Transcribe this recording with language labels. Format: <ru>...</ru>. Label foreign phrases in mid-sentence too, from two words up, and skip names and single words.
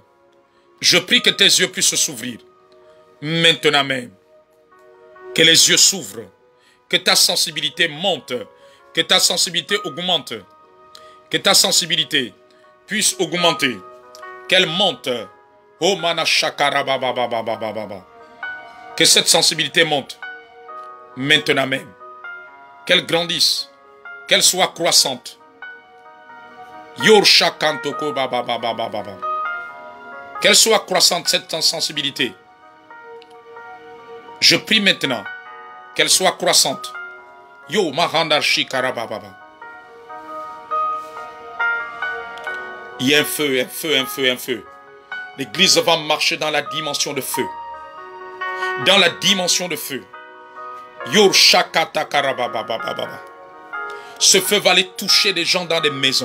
<fr>Je prie que tes yeux puissent s'ouvrir. Maintenant même. Que les yeux s'ouvrent. Que ta sensibilité monte. Que ta sensibilité augmente. Que ta sensibilité puisse augmenter. Qu'elle monte. Oh manashakara baba baba baba baba. Que cette sensibilité monte. Maintenant même. Qu'elle grandisse. Qu'elle soit croissante. Yorshakantoko baba baba baba baba. Qu'elle soit croissante cette sensibilité. Je prie maintenant qu'elle soit croissante. Yo mahanda shikara baba baba. Il y a un feu, un feu, un feu, un feu. L'église va marcher dans la dimension de feu. Dans la dimension de feu. Ce feu va aller toucher des gens dans des maisons.</fr>